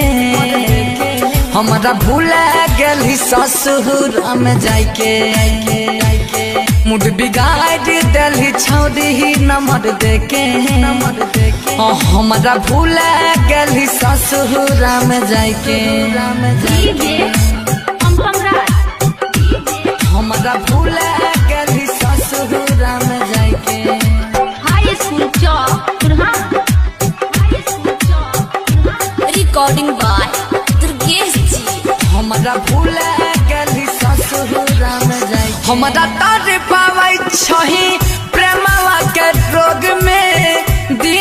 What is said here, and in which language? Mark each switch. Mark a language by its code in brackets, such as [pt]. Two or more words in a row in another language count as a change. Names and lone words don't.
[anp] हमरा भूला गेली ससुर में जाके मूड बिगाड़ दल छौड़ी नंबर देके हमरा भूला गेली ससुर में जाके हमरा भूला गेली ससुर में जाके [en] High School Chowk recording by Durgesh ji [anp] हमरा भूला गेली ससुर में जाके हमरा तारे पावै छही प्रेमवा के रोग में दिन